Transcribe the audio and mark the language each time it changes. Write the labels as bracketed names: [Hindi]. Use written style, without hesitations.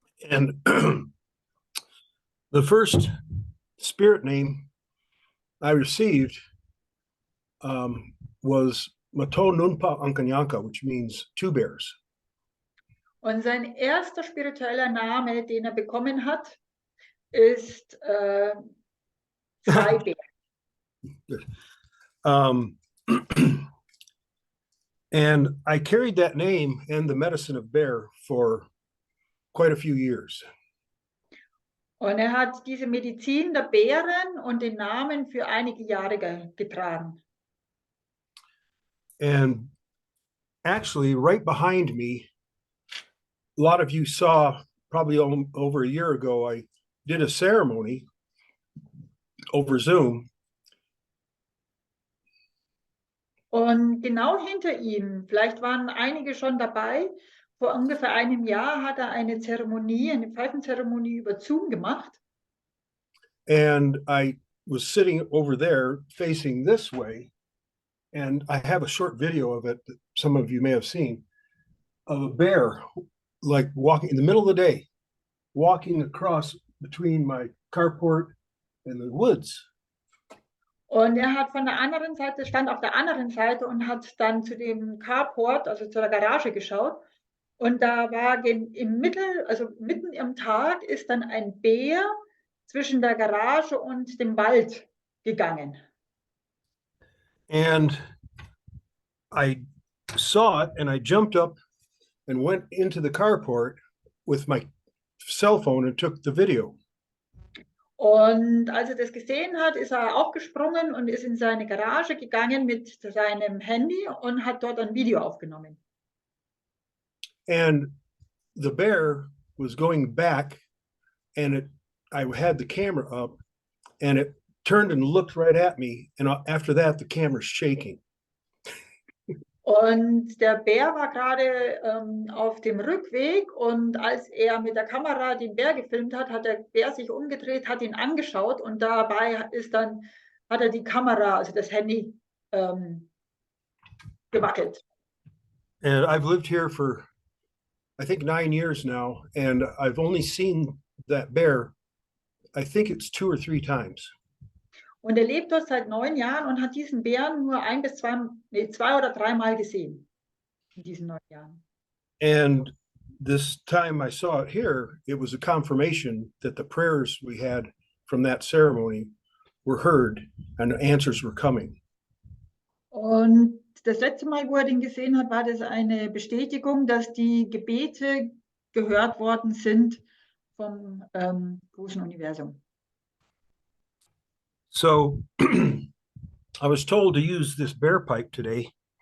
[English] And the first spirit name I received was Mato Nunpa Ankanyanka, which means two bears. [German] Und sein erster spiritueller Name, den er bekommen hat, ist zwei Bären. [English] And I carried that name and the medicine of bear for quite a few years. [German] Und er hat diese Medizin der Bären und den Namen für einige Jahre getragen. [English] And actually, right behind me, a lot of you saw probably over a year ago, I did a ceremony over Zoom. [German] Und genau hinter ihm, vielleicht waren einige schon dabei, vor ungefähr einem Jahr hat er eine Zeremonie, eine Pfeifenzeremonie über Zoom gemacht. [English] And I was sitting over there facing this way. And I have a short video of it that some of you may have seen of a bear like walking in the middle of the day, walking across between my carport and the woods. [German] Und er hat von der anderen Seite, stand auf der anderen Seite und hat dann zu dem Carport, also zu der Garage geschaut. Und da war im Mittel, also mitten im Tag, ist dann ein Bär zwischen der Garage und dem Wald gegangen. [English] And I saw it and I jumped up and went into the carport with my cell phone and took the video. [German] Und als er das gesehen hat, ist er aufgesprungen und ist in seine Garage gegangen mit seinem Handy und hat dort ein Video aufgenommen. [English] And the bear was going back, and I had the camera up, and it turned and looked right at me. And after that, the camera's shaking. [German] Und der Bär war gerade auf dem Rückweg, und als er mit der Kamera den Bär gefilmt hat, hat der Bär sich umgedreht, hat ihn angeschaut, und dabei hat er die Kamera, also das Handy, gewackelt. [English] And I've lived here for, I think, 9 years now, and I've only seen that bear, I think it's 2 or 3 times. [German] Und er lebt dort seit 9 Jahren und hat diesen Bären nur 2 oder 3 Mal gesehen in diesen 9 Jahren. [English] And this time I saw it here, it was a confirmation that the prayers we had from that ceremony were heard and answers were coming. [German] Und das letzte Mal, wo er den gesehen hat, war das eine Bestätigung, dass die Gebete gehört worden sind vom großen Universum. [English] So I was told to use this bear pipe today.